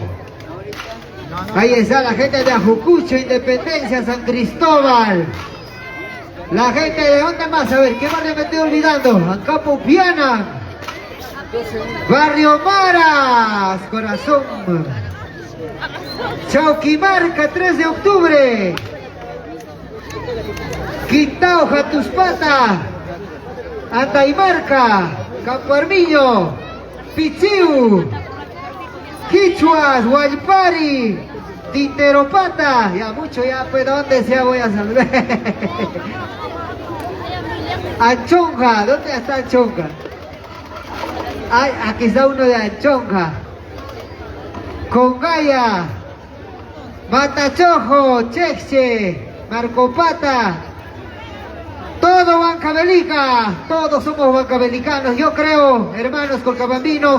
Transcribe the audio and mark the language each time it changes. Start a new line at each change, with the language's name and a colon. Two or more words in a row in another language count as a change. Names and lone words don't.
Spanish: Ahí está la gente de Ajucucho, Independencia, San Cristóbal. La gente de dónde más, a ver, ¿qué barrio me estoy olvidando? Ancapo Piana, Barrio Maras, corazón. Chauquimarca, 3 de octubre. Quintao, Jatuspata, Antaimarca, Campo Armiño, Pichiu, Quichuas, Guaypari, Tinteropata, ya mucho ya, pues donde sea voy a saludar. Anchonja, ¿dónde está Anchonja? Ay, aquí está uno de Anchonja. Congaya, Matachojo, Cheche, Marcopata, todo Huancavelica, todos somos huancavelicanos, yo creo, hermanos colcabambinos.